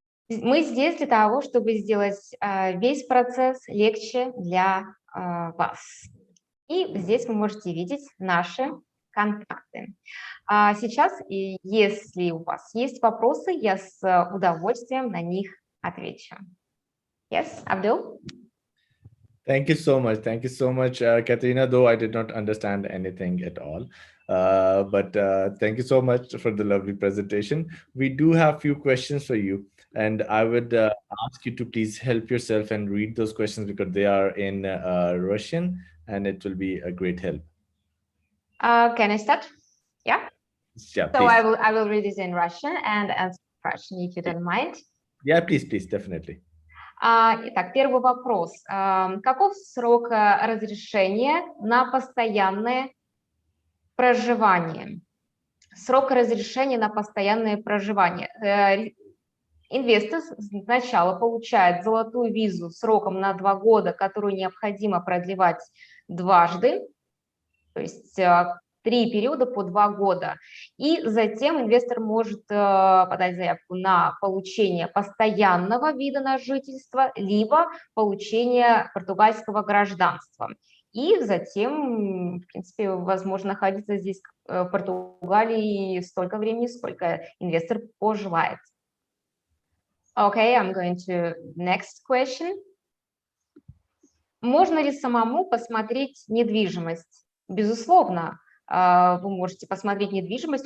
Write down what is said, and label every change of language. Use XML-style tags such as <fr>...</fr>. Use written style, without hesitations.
<ru>Мы здесь для того, чтобы сделать весь процесс легче для вас. И здесь вы можете видеть наши контакты. Сейчас, если у вас есть вопросы, я с удовольствием на них отвечу.</ru> <en>Yes, Abdul? Thank you so much. Thank you so much, Katerina, though I did not understand anything at all. But thank you so much for the lovely presentation. We do have a few questions for you, and I would ask you to please help yourself and read those questions because they are in Russian, and it will be a great help. Can I start? Yeah. Yeah, So please. I will read it in Russian and answer Russian, if you don't mind. Yeah, please, definitely.</en> <ru>Итак, первый вопрос. Каков срок разрешения на постоянное проживание? Срок разрешения на постоянное проживание. Инвестор сначала получает золотую визу сроком на 2 года, которую необходимо продлевать дважды, то есть 3 периода по 2 года. И затем инвестор может подать заявку на получение постоянного вида на жительство, либо получение португальского гражданства. И затем, в принципе, возможно находиться здесь, в Португалии, столько времени, сколько инвестор пожелает.</ru> <en>Okay, I'm going to next question.</en> <ru>Можно ли самому посмотреть недвижимость? Безусловно, вы можете посмотреть недвижимость.</ru>